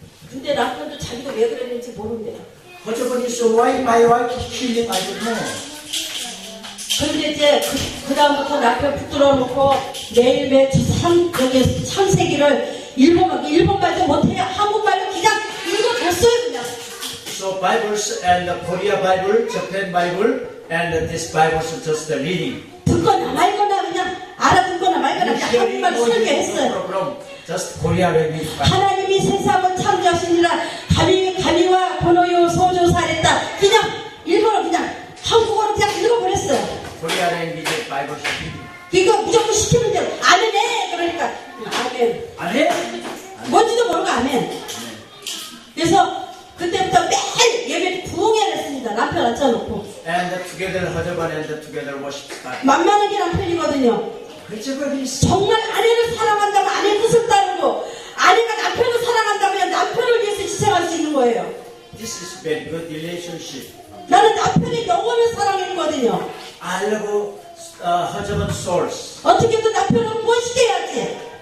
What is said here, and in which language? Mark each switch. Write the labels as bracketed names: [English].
[Korean] 근데 남편도 자기도 왜 그랬는지 모른대요. [English] Husband is why my wife is killing I don't know. [Korean] 그런데 이제 그 다음부터 남편 붙들어 놓고 매일매일 여기 창세기를 일본말도 못해요. 한국말로 그냥 읽어줬어요 그냥. [English] So Bibles and the Korea Bible, Japan Bible, and this Bible is just the reading. [Korean] 듣거나 말거나 그냥 알아듣거나 말거나 그냥 한국말로 설교했어요. [English] problem. Just Korea language. [Korean] 하나님이 세상을 창조하시니라 [Japanese] 가미와 고노요 소조사랬다. [Korean] 그냥 일본어 그냥 한국어로 그냥 읽어버렸어요. [English] Korea language Bible reading. [Korean] 이거 무조건 시키면 돼요. 아멘해. 그러니까 아멘. 안 해? 뭔지도 모르고 아멘. 그래서 그때부터 매일 예배 부흥회를 했습니다. 남편 앉혀놓고. [English] And together husband and together worship God. [Korean] 만만하게 남편이거든요. [English] Husband is [Korean] 정말 아내를 사랑한다면 아내의 뜻을 따르고 아내가 남편을 사랑한다면 남편을 위해서 희생할 수 있는 거예요. [English] this is very good relationship. [Korean] 나는 남편의 영혼을 사랑했거든요. [English] I love husband souls. [Korean] 어떻게든 남편을 구원시켜야지.